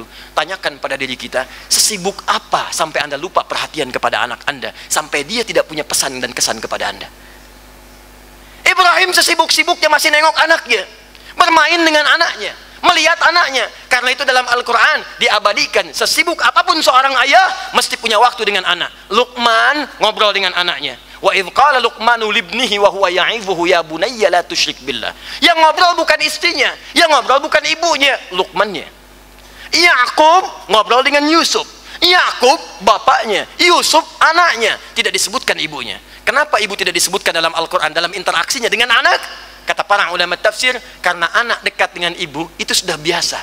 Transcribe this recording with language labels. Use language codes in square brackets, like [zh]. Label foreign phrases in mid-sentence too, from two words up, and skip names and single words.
[id] Tanyakan pada diri kita, sesibuk apa sampai anda lupa perhatian kepada anak anda, sampai dia tidak punya pesan dan kesan kepada anda. Ibrahim sesibuk-sibuknya masih nengok anaknya, bermain dengan anaknya, melihat anaknya. Karena itu dalam Al-Quran diabadikan, sesibuk apapun seorang ayah mesti punya waktu dengan anak. Luqman ngobrol dengan anaknya. [ar] وإذ قال لقمان لابنه وهو يعظه يا بني لا تشرك بالله. [id] Yang ngobrol bukan istrinya, yang ngobrol bukan ibunya, Luqmannya. Yakub ngobrol dengan Yusuf. Yakub bapaknya, Yusuf anaknya, tidak disebutkan ibunya. Kenapa ibu tidak disebutkan dalam Al-Quran dalam interaksinya dengan anak? Kata para ulama tafsir, karena anak dekat dengan ibu itu sudah biasa.